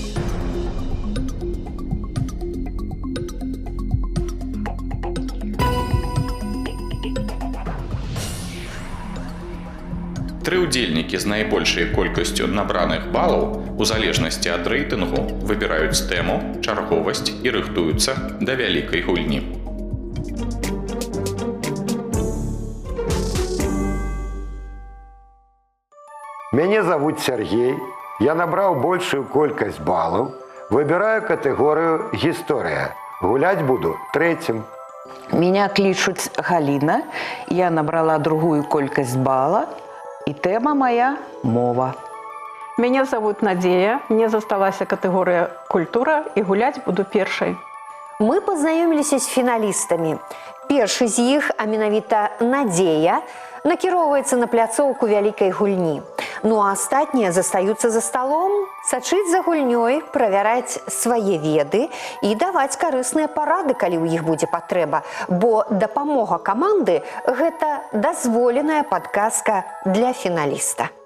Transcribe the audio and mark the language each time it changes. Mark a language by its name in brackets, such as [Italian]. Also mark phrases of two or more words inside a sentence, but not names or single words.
[Belarusian] Тры ўдзельнікі з найбольшай колькасцю набраных балаў у залежнасці ад рэйтынгу выбіраюць тэму, чарговасць і рыхтуюцца да вялікай гульні. [Russian] Меня зовут Сергей. Я набрал большую колькость баллов. Выбираю категорию «История». Гулять буду 3-м. Меня кличут Галина. Я набрала другую колькость балла. И тема моя – мова. Меня зовут Надея. Мне засталась категория «Культура» и гулять буду первой. [Belarusian] Мы пазнаёміліся з фіналістамі. Першы з іх, а менавіта Надзея, накіроўваецца на пляцоўку вялікай гульні. Ну а астатнія застаюцца за сталом, сачыць за гульнёй, правяраць свае веды і даваць карысныя парады, калі ў іх будзе патрэба, бо дапамога каманды – гэта дазволеная падказка для фіналіста.